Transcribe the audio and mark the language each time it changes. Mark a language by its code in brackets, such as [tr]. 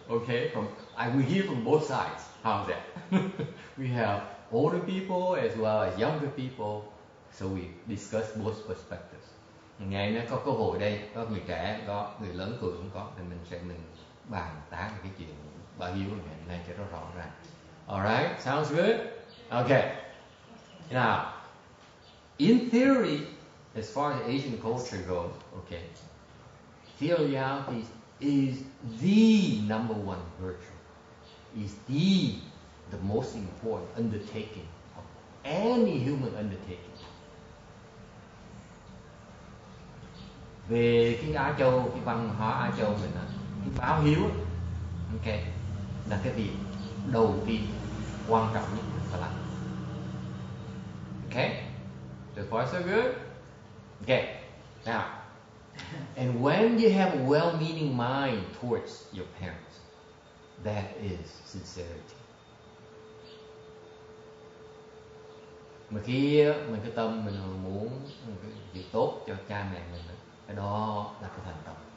[en] Okay, we hear from both sides. How's that? We have older people as well as younger people, so we discuss both perspectives. [vi] Ngày nay có cơ hội đây, có người trẻ, có người lớn tuổi cũng có, thì mình bàn tán cái chuyện báo hiếu này cho nó rõ ràng. [en] Alright, sounds good? Okay. Now, in theory, as far as Asian culture goes, okay, filiality is the number one virtue, is the most important undertaking of any human undertaking. [vi] Về cái Á Châu, cái văn hóa Á Châu mình, cái báo hiếu, okay, là cái việc đầu tiên quan trọng nhất phải làm. [en] Okay, so far so good. Okay, now, and when you have a well-meaning mind towards your parents, that is sincerity. [vi] Mà khi mình cái tâm mình muốn cái việc tốt cho cha mẹ mình, cái đó là cái thành tâm.